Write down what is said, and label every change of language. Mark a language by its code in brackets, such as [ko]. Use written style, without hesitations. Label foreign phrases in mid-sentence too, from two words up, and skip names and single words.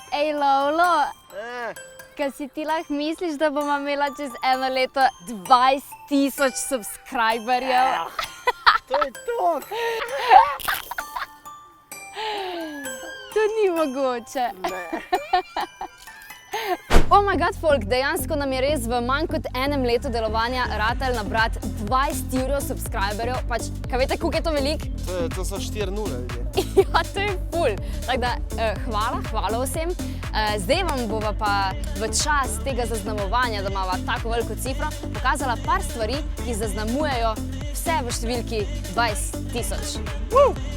[sl] Ej, Lovlo, kaj si ti lahko misliš, da bomo imela čez eno leto 20.000 subscriberjev? To je to! To ni mogoče. [en] Oh my god, [sl] folk, dejansko nam je res v manj kot enem letu delovanja ratal nabrati 20 evrov subscriberjev. Pač, kaj veste, koliko je to veliko? To so 4 nule ljudje. Ja, to je ful. Tako da, hvala vsem. Zdaj vam bova pa v čas tega zaznamovanja, da imava tako veliko cifro, pokazala par stvari, ki zaznamujejo vse v številki 20.000.